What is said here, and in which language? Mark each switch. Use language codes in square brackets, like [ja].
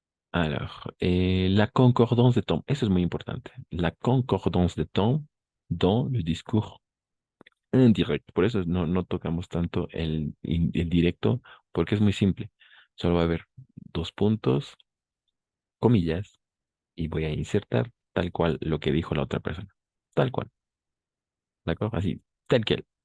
[fr] Alors, la concordance de temps, [es] eso es muy importante. [fr] La concordance de temps dans le discours indirect. [es] Por eso no tocamos tanto el directo, porque es muy simple. Solo va a haber dos puntos, comillas, y voy a insertar tal cual lo que dijo la otra persona. Tal cual. ¿De acuerdo? Así, tal que.